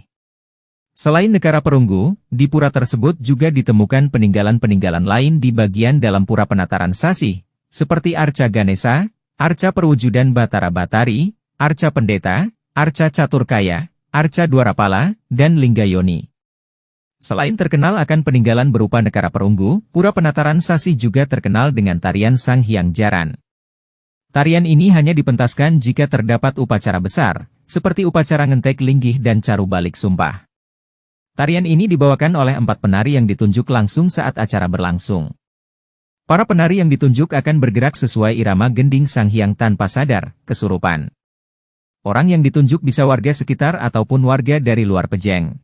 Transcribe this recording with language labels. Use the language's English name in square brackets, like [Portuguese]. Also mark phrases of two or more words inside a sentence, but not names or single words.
[Indonesian] Selain Nekara Perunggu, di pura tersebut juga ditemukan peninggalan-peninggalan lain di bagian dalam Pura Penataran Sasih, seperti Arca Ganesha, Arca Perwujudan Batara Batari, Arca Pendeta, Arca Caturkaya, Arca Dwarapala, dan Linggayoni. Selain terkenal akan peninggalan berupa Nekara Perunggu, Pura Penataran Sasih juga terkenal dengan tarian Sang Hyang Jaran. Tarian ini hanya dipentaskan jika terdapat upacara besar, seperti upacara ngentek linggih dan caru balik sumpah. Tarian ini dibawakan oleh 4 penari yang ditunjuk langsung saat acara berlangsung. Para penari yang ditunjuk akan bergerak sesuai irama gending Sang Hyang tanpa sadar, kesurupan. Orang yang ditunjuk bisa warga sekitar ataupun warga dari luar Pejeng.